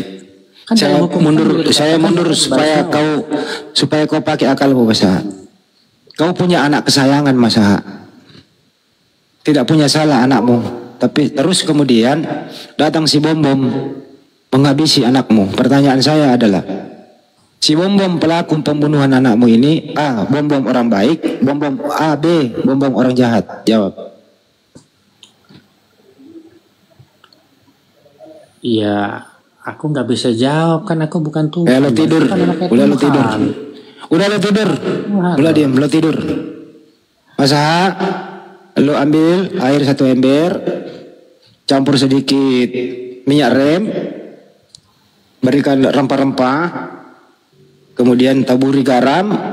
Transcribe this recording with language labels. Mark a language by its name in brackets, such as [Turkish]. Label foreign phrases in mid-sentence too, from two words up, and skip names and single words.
[Indonesian] Kan saya mundur supaya kau pakai akalmu, Masaha. Kau punya anak kesayangan, Masaha. Tidak punya salah anakmu, tapi terus kemudian datang si bom-bom menghabisi anakmu. Pertanyaan saya adalah, si bom-bom pelaku pembunuhan anakmu ini, A. bom-bom orang baik, bom-bom A, B. bom-bom orang jahat. Jawab. Iya, aku nggak bisa jawab kan aku bukan Tuhan. Lo tidur, udah lo tidur. Udah lo tidur. Udah diam, lo tidur. Masaha, lo ambil air 1 ember, campur sedikit minyak rem, berikan rempah-rempah, kemudian taburi garam.